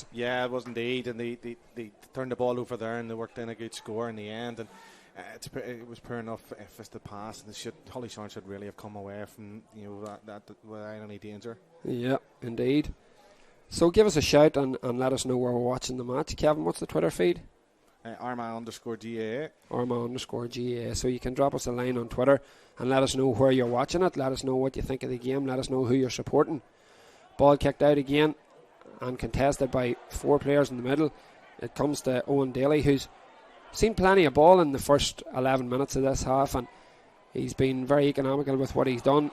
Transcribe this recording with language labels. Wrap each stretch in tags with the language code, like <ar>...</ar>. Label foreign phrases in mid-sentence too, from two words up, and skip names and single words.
<en>Yeah, it was indeed, and they turned the ball over there, and they worked in a good score in the end, and it was poor enough if it's the pass, and Tully Sarn should really have come away from that without any danger. Yeah, indeed. So give us a shout and let us know where we're watching the match. Kevin, what's the Twitter feed? Armagh_GAA. Armagh_GAA. So you can drop us a line on Twitter and let us know where you're watching it. Let us know what you think of the game. Let us know who you're supporting. Ball kicked out again and contested by 4 players in the middle. It comes to Owen Daly, who's seen plenty of ball in the first 11 minutes of this half, and he's been very economical with what he's done.</en>